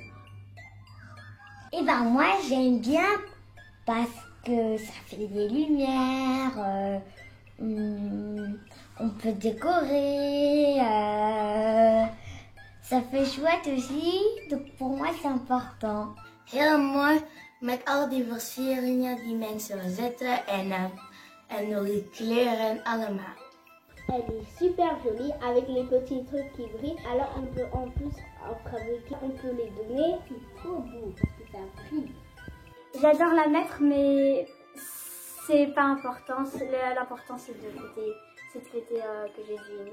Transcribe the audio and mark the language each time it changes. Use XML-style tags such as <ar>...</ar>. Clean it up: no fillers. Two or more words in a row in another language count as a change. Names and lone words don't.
<fr>Et ben moi j'aime bien parce que ça fait des lumières, on peut décorer, ça fait chouette aussi, donc pour moi c'est important.</fr> <nl>Heel mooi met al die versieringen die mensen zetten en die kleuren allemaal.</nl> <fr>Elle est super jolie avec les petits trucs qui brillent. Alors on peut en plus en fabriquer, on peut les donner. C'est trop beau parce que ça brille. J'adore la mettre, mais c'est pas important. L'important c'est de fêter que Jésus est né.</fr>